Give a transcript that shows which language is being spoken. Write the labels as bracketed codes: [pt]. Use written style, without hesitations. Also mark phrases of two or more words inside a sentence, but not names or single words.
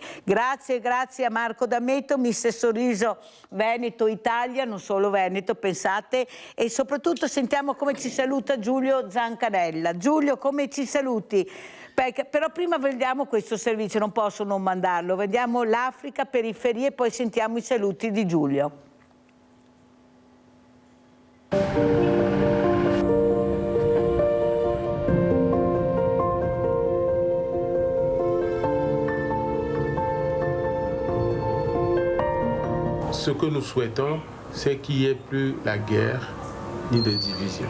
[it] Grazie a Marco D'Ameto, Mister Sorriso Veneto Italia, non solo Veneto, pensate, e soprattutto sentiamo come ci saluta Giulio Zancanella. Giulio, come ci saluti? Però prima vediamo questo servizio, non posso non mandarlo, vediamo l'Africa, periferie, e poi sentiamo i saluti di Giulio. [fr] Ce que nous souhaitons, c'est qu'il n'y ait plus la guerre ni de division.